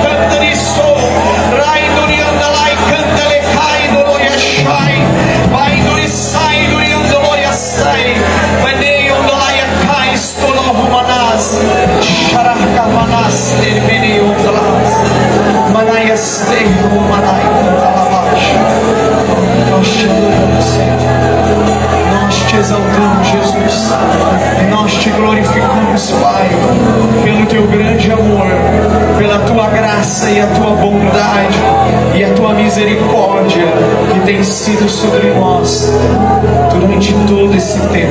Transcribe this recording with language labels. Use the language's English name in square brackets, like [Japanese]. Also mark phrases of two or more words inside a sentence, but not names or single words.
[Portuguese] Rai Nurianda Lai canta le cai Noroya Shai Vai Nurisai Nurianda Loya Sai Vanei Ondolaya Kai Stolo Humanas Sharaka Manas Termini Ondolas Manaya Stei Humanai Cantalabash. Nós te adoramos, Senhor. Nós te exaltamos, Jesus. E nós te glorificamos, Pai, pelo teu grande amor, pela tua graça e a tua bondade e a tua misericórdia que tem sido sobre nós durante todo esse tempo.